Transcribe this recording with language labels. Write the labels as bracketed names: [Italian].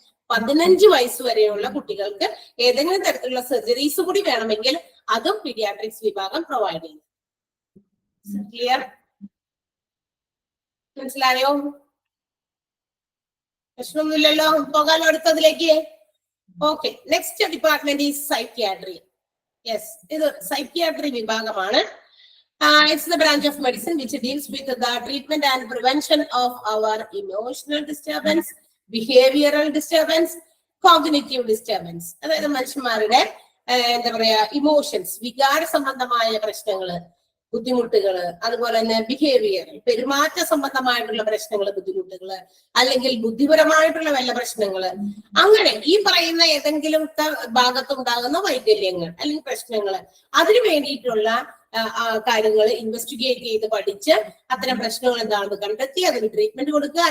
[Malayalam] 15 വയസ്സ് വരെയുള്ള കുട്ടികൾക്ക് ഏതെങ്കിലും തരത്തിലുള്ള സർജറീസ് കൂടി വേണമെങ്കിൽ അതും പീഡിയാട്രിക്സ് വിഭാഗം പ്രൊവൈഡ് ചെയ്യും. ക്ലിയർ? മനസ്സിലായോ? പ്രശ്നമൊന്നുമില്ലല്ലോ, പോകാലോ അടുത്തതിലേക്ക്. [English] Okay, next department is psychiatry. [Malayalam] Yes, ഇത് സൈക്യാട്രി വിഭാഗമാണ്. [English] It's the branch of medicine which deals with the treatment and prevention of our emotional disturbance, behavioral disturbance, cognitive disturbance. [Malayalam] അതായത് മനുഷ്യന്മാരുടെ എന്താ പറയാ ഇമോഷൻസ്, വികാര സംബന്ധമായ പ്രശ്നങ്ങള്, ബുദ്ധിമുട്ടുകള്, അതുപോലെ തന്നെ ബിഹേവിയർ, പെരുമാറ്റ സംബന്ധമായിട്ടുള്ള പ്രശ്നങ്ങള്, ബുദ്ധിമുട്ടുകള്, അല്ലെങ്കിൽ ബുദ്ധിപരമായിട്ടുള്ള വല്ല പ്രശ്നങ്ങള്, അങ്ങനെ ഈ പറയുന്ന ഏതെങ്കിലും ഭാഗത്തുണ്ടാകുന്ന വൈകല്യങ്ങൾ അല്ലെങ്കിൽ പ്രശ്നങ്ങള്, അതിനു വേണ്ടിയിട്ടുള്ള കാര്യങ്ങൾ ഇൻവെസ്റ്റിഗേറ്റ് ചെയ്ത് പഠിച്ച് അത്തരം പ്രശ്നങ്ങൾ എന്താണെന്ന് കണ്ടെത്തി അതിന് ട്രീറ്റ്മെന്റ് കൊടുക്കുക.